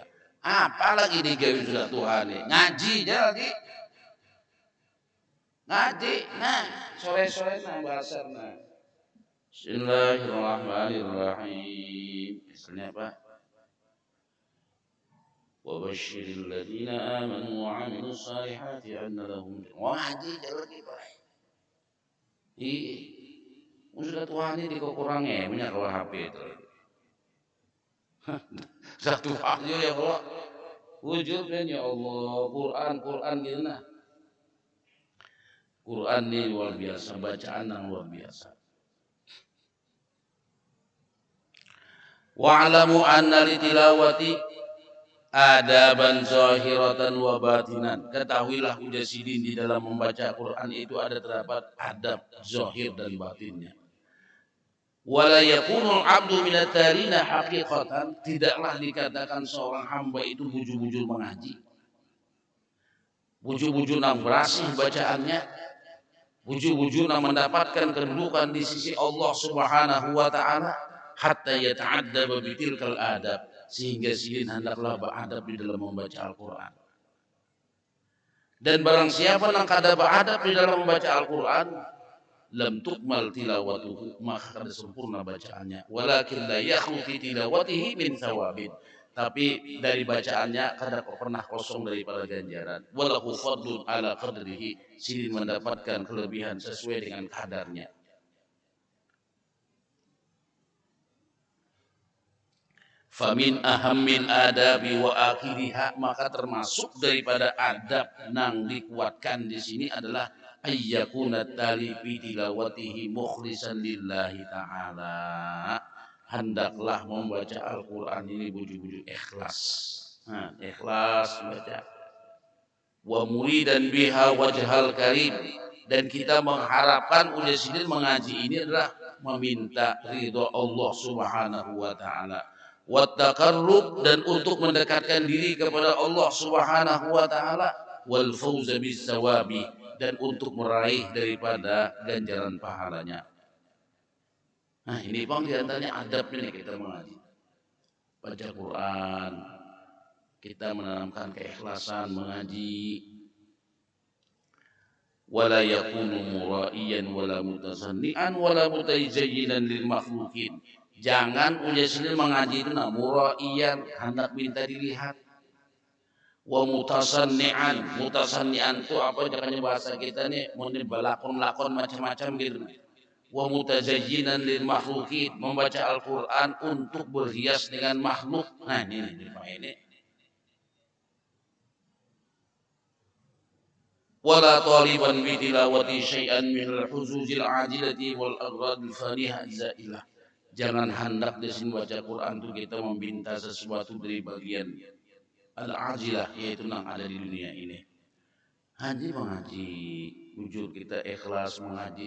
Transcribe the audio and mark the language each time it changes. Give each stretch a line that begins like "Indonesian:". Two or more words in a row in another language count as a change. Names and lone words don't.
Banjar: Apalagi digawe sudah Tuhan nih, ngaji aja lagi. Ngaji, nah sore-sore nah bahasa nah.
Arabic: بسم الله الرحمن الرحيم.
Indonesian: Misalnya apa?
Arabic: وبشر الذين آمنوا وعملوا الصالحات أن لهم.
Banjar: Ngaji aja lagi baik. Sudah Tuhan ini dikurangnya banyak kalau HP itu. Satu aja ya Allah. Wujudnya ya Allah, Quran gitu nah.
Indonesian: Quran ini luar biasa, bacaan yang luar biasa.
Arabic: واعلم أن للتلاوة آدابا ظاهرة وباطنة.
Banjar: Ketahuilah ujar sidin, di dalam membaca Quran itu ada terdapat adab zahir dan batinnya.
Arabic: ولا يكون العبد من التالين حقيقة,
Banjar: tidaklah dikatakan seorang hamba itu bujur-bujur mengaji, bujur-bujur nam berasih bacaannya, bujur-bujur nam mendapatkan kedudukan di sisi Allah
Arabic: سبحانه وتعالى, حتى يتأدب بتلك الآداب,
Banjar: sehingga sidin hendaklah beradab di dalam membaca Al-Qur'an. Dan barang siapa yang kada beradab di dalam membaca Al-Qur'an,
Arabic: لم تكمل تلاوته,
Banjar: maka kada sempurna bacaannya.
Arabic: ولكن لا يخلو في تلاوته من ثواب,
Banjar: tapi dari bacaannya kada pernah kosong daripada ganjaran.
Arabic: وله فضل على قدره,
Banjar: sidin mendapatkan kelebihan sesuai dengan kadarnya.
Arabic: فمن أهم الآداب وآكدها,
Banjar: maka termasuk daripada adab nang dikuatkan di sini adalah
Arabic: أن يكون التالي في تلاوته مخلصا لله تعالى.
Banjar: Hendaklah membaca Al-Quran ini bujur-bujur ikhlas. Nah, ikhlas baca.
Arabic: ومريدا بها وجهه الكريم,
Banjar: dan kita mengharapkan udah mengaji ini adalah meminta ridho Allah
Arabic: سبحانه وتعالى. والتقرب,
Banjar: dan untuk mendekatkan diri kepada Allah
Arabic: سبحانه وتعالى, والفوز بالثواب,
Banjar: dan untuk meraih daripada ganjaran pahalanya. Nah, ini Bang diantaranya adabnya nih kita mengaji. Baca Quran, kita menanamkan keikhlasan mengaji,
Arabic: ولا يكون مرائيا ولا متسنعا ولا متزينا للمخلوقين.
Banjar: Jangan udah mengaji itu muraiyan, hendak minta dilihat,
Arabic: ومتسنعا.
Banjar: Mutasannian itu apa jangan bahasa kita nih mau balakon-lakon macam-macam gitu.
Arabic: ومتزينا للمخلوقين,
Indonesian: membaca Al-Qur'an untuk berhias dengan makhluk.
Banjar: Nah, ini
Arabic: ولا طالبا بالتلاوة شيئا من الحظوظ العاجلة والأغراض الفانية الزائلة.
Banjar: Jangan hendak di sini baca Quran itu kita meminta sesuatu dari bagian al-ajilah, yaitu yang ada di dunia ini. Haji mengaji, jujur kita ikhlas mengaji.